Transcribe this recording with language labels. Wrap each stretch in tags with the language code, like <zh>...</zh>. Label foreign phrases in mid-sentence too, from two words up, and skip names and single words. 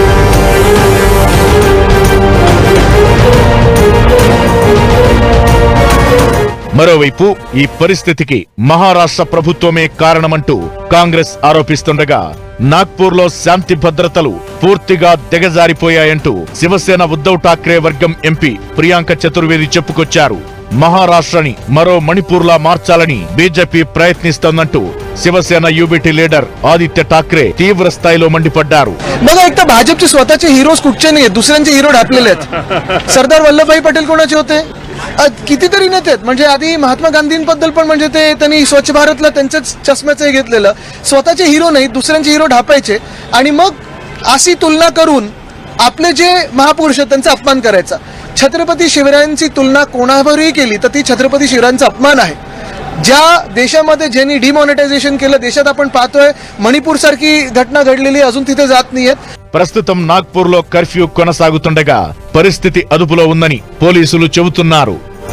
<te>మరోవైపు ఈ పరిస్థితికి మహారాష్ట్ర ప్రభుత్వమే కారణమంటూ కాంగ్రెస్ ఆరోపిస్తుండగా నాగ్పూర్లో శాంతి భద్రతలు పూర్తిగా దిగజారిపోయాయంటూ శివసేన ఉద్ధవ్ ఠాక్రే వర్గం ఎంపీ ప్రియాంక చతుర్వేది చెప్పుకొచ్చారు. మహారాష్ట్రని మరో మణిపూర్లా మార్చాలని బీజేపీ ప్రయత్నిస్తోందంటూ శివసేన యూబీటీ లీడర్ ఆదిత్య ఠాక్రే తీవ్ర స్థాయిలో మండిపడ్డారు.</te> <mr>बघा एक तर भाजपचे स्वतःचे हिरोज कुठचे नाही, दुसऱ्यांचे हिरो ढापलेले आहेत. सरदार वल्लभभाई पटेल कोणाचे होते? कितीतरी नेते आहेत. म्हणजे आधी महात्मा गांधींबद्दल पण म्हणजे ते त्यांनी स्वच्छ भारतला त्यांच्याच चष्म्याचं घेतलेलं. स्वतःचे हिरो नाही, दुसऱ्यांचे हिरो ढापायचे आणि मग अशी तुलना करून आपले जे महापुरुष आहेत त्यांचा अपमान करायचा. छत्रपती शिवरायांची तुलना कोणावरही केली तर ती छत्रपती शिवरायांचा अपमान आहे. ज्या देशामध्ये ज्यांनी डिमॉनिटायझेशन केलं, देशात आपण पाहतोय मणिपूर सारखी घटना घडलेली अजून तिथे जात नाहीये.</mr> <te>ప్రస్తుతం నాగ్పూర్లో కర్ఫ్యూ కొనసాగుతుండగా పరిస్థితి అదుపులో ఉందని పోలీసులు చెబుతున్నారు.</te>